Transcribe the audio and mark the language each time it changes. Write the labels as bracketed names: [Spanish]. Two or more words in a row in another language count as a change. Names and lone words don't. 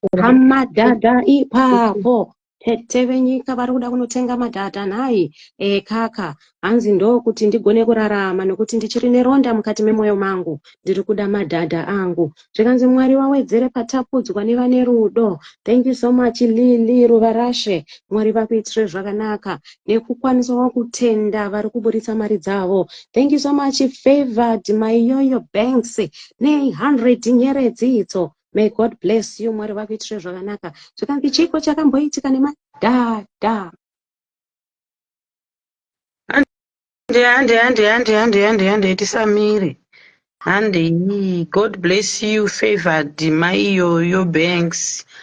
[Shona] Hamadhadha ipapo. Tete venyika vari kuda kunotenga madhadha nai. E, kaka, hanzi ndokuti ndigone kurarama nokuti ndichiri neronda mukati memwoyo mangu. Ndiri kuda madhadha angu. Zvikanzi Mwari wawedzere patapudzwa nevane rudo. [English] Thank you so much, Lili Ruvarashe. [Shona] Mwari vakuitire zvakanaka. Nekukwanisawo kutenda vari kuburitsa mari dzavo. [English] Thank you so much, Favored Mayoyo Banks. Ne hundred [Shona] nyeredzi idzo. [English] May God bless you. [Shona] Mwari vakuitire zvakanaka. Zvikanzi chiko chakamboitika nemadhadha. Hande, hande, hande, hande, hande, hande, hande, tisamire. Handei, [English] God bless you, Favored Mayoyo Banks.